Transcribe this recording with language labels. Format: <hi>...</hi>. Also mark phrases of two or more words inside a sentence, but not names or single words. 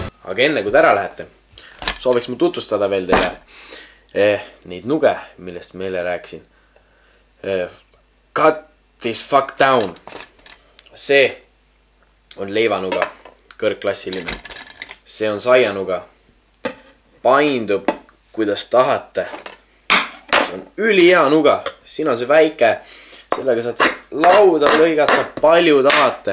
<et>aga enne kui te ära lähete, sooviks ma tutvustada veel teile neid nuge, millest ma eile rääkisin.</et> <en>Cut this fuck down.</en> <et>See on leivanuga, kõrgklassiline. See on saianuga. Paindub, kuidas tahate. See on ülihea nuga. Siin on see väike. Sellega saate lauda lõigata palju tahate.</et>